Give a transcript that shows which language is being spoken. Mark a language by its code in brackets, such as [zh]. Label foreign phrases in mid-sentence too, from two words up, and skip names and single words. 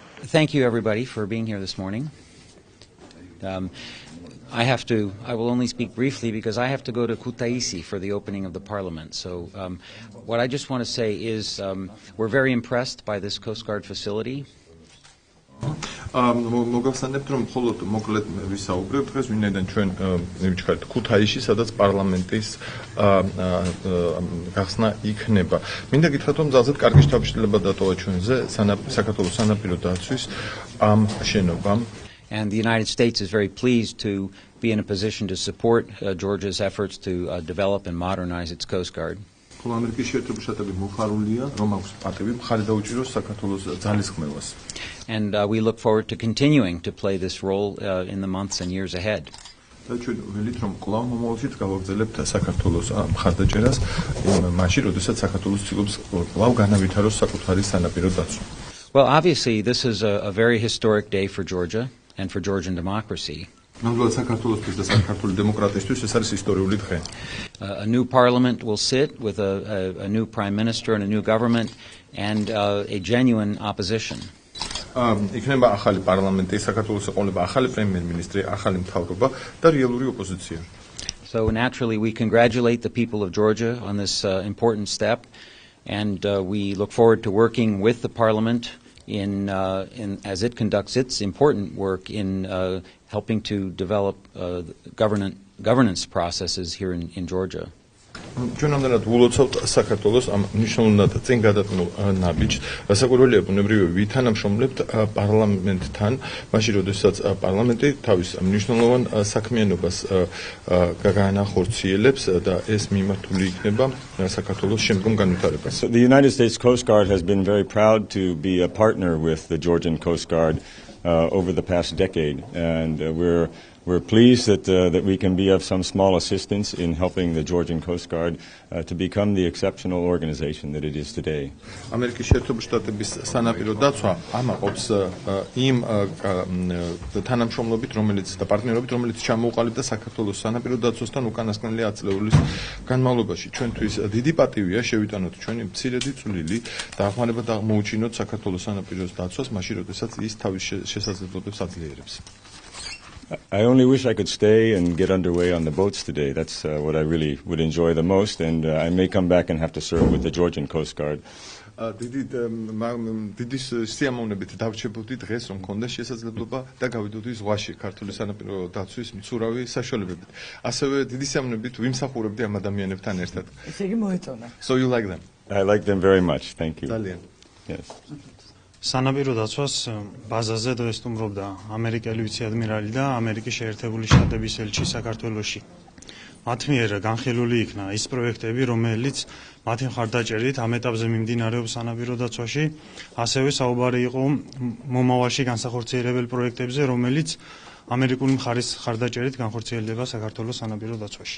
[en] Thank you, everybody, for being here this morning. I will only speak briefly because I have to go to Kutaisi for the opening of the parliament. So what I just want to say is we're very impressed by this Coast Guard facility. [ka] მოგახსენებთ რომ მხოლოდ მოკლედ ვისაუბრებ დღეს ვინაიდან ჩვენ მივჩქართ ქუთაისში სადაც პარლამენტის გახსნა იქნება. მინდა გითხრათ რომ ძალზედ კარგი შთაბეჭდილება დატოვა ჩვენზე საქართველოს სანაპირო დაცვის ამ შენობამ. [en] And the United States is very pleased to be in a position to support Georgia's efforts to develop and modernize its Coast Guard. [ka] ამერიკის შეერთებული შტატები მოხარულია რომ აქვს პატივი მხარი დაუჭიროს საქართველოს ძალისხმევას. [en] And we look forward to continuing to play this role in the months and years ahead. [ka] და ჩვენ ველით რომ კვლავ მომავალშიც გავაგრძელებთ საქართველოს მხარდაჭერას მაშინ როდესაც საქართველოს ცდილობს კვლავ განავითაროს საკუთარი სანაპირო დაცვა. [en] Well, obviously this is a very historic day for Georgia and for Georgian democracy. A new parliament will sit with a new prime minister and a new government and a genuine opposition. So naturally we congratulate the people of Georgia on this important step, and we look forward to working with the parliament in as it conducts its important work in helping to develop governance processes here in Georgia. [ka] ჩვენამდე ულოცავთ საქართველოს ამ მნიშვნელოვნად წინ გადატანილ ნაბიჯს, საკურველია ბუნებრივია ვითანამშრომლებთ პარლამენტთან, მაშინ როდესაც პარლამენტი თავის მნიშვნელოვან საქმიანობას განახორციელებს და ეს მიმართული იქნება საქართველოს შემდგომ განვითარებას. [en] The United States Coast Guard has been very proud to be a partner with the Georgian Coast Guard over the past decade, and we're pleased that we can be of some small assistance in helping the Georgian Coast Guard to become the exceptional organization that it is today. [ka] ამერიკის შეერთებული შტატების სანაპირო დაცვა ამაყობს იმ თანამშრომლობით, და პარტნიორობით, რომელიც ჩამოუყალიბდა საქართველოს სანაპირო დაცვასთან უკანასკნელი 10 წლების განმავლობაში. ჩვენთვის დიდი პატივია შევიტანოთ ჩვენი მცირედი წვლილი და აღმარება აღმოუჩინოთ საქართველოს სანაპიროს დაცვას, მაშინ როდესაც ის თავის შესაძლებლობებს აძლიერებს. [en] I only wish I could stay and get underway on the boats today. That's what I really would enjoy the most, and I may come back and have to serve with the Georgian Coast Guard. [ka] დიდი სიამოვნებით დავრჩებოდი დღეს რომ მქონდეს შესაძლებლობა და გავიდოდი ზღვაში ქართული სანაპირო დაცვის მცურავი საშუალებებით. ასევე დიდი სიამოვნებით ვიმსახურებდი ამ ადამიანებთან ერთად. ესე იგი მოეწონა. [en] So you like them? I like them very much. Thank you. [ka] ძალიან. [en] Yes. [ka] სანაპირო დაცვას ბაზაზე დღეს სტუმრობდა ამერიკელი ვიცე-ადმირალი და ამერიკის შეერთებული შტატების ელჩი საქართველოში. მათ მიერ განხილული იქნა ის პროექტები, რომელიც მათი მხარდაჭერით ამ ეტაპზე მიმდინარეობს სანაპირო დაცვაში, ასევე საუბარი იყო მომავალში განსახორციელებელ პროექტებზე, რომელიც ამერიკული მხარის მხარდაჭერით განხორციელდება საქართველოს სანაპირო დაცვაში.